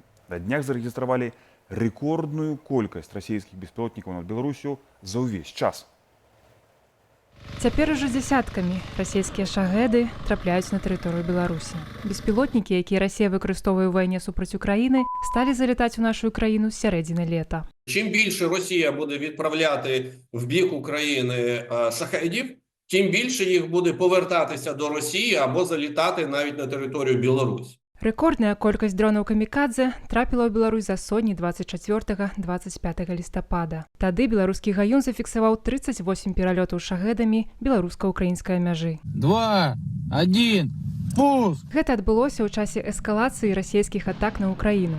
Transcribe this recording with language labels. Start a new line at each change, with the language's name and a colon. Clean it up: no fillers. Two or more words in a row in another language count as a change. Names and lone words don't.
Belarusian: На днях зарэгістравалі рэкордную колькасць расійскіх беспілотнікаў над Беларусю за ўвесь час. Цяпер ужо дзясяткамі расійскія шахеды трапляюць на тэрыторыю Беларусі. Беспілотнікі, якія Расія выкарыстоўвае ў вайне супраць Украіны, сталі залітаць у нашу країну з сярэдзіны лета.
Ukrainian: Чим більше Росія буде відправляти в бік України шахедів, тим більше їх буде повертатися до Росії або залітати навіть на територію Білорусі.
Belarusian: Рэкордная колькасць дронаў камікадзе трапіла ў Беларусь за сотні 24-25 лістапада. Тады беларускі гаён зафіксаваў 38 пералётаў шахедамі беларуска-украінскай мяжы. 2, 1, пуск! Гэта адбылося ў часе эскалацыі расійскіх атак на Украіну.